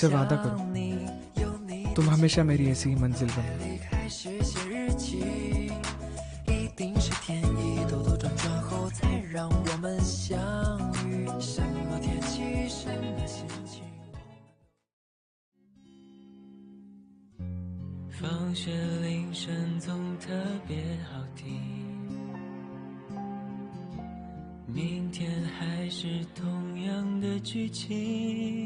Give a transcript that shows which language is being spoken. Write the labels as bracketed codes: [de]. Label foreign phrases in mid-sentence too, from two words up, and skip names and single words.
[hi] वादा करो तुम हमेशा मेरी ऐसी ही मंजिल बनो। [zh] 放学铃声总特别好听，明天还是同样的剧情。